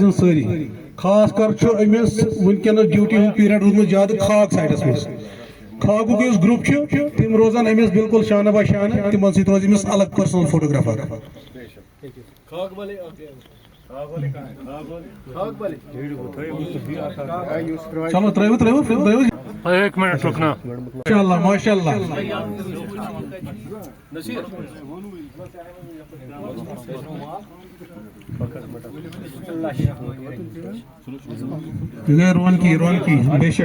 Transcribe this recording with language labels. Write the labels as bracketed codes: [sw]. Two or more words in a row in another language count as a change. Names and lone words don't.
[ks] یِن سٲری خاص کر چھُ أمِس وٕنکیٚنس ڈیوٹی ہُنٛد پیٖریڈ روٗدمُت زیادٕ خاک سایڈس منٛز خاکُک یُس گروپ چھُ تِم روزن أمِس بِلکُل [ur] شانہ بہ شانہ [ks] تِمن سۭتۍ روزِ أمِس الگ [en] personal photograph [ks] اکھ چلو ترٲیِو [ur] ایک منٹ رکنا ماشاء اللہ رونقی بے شک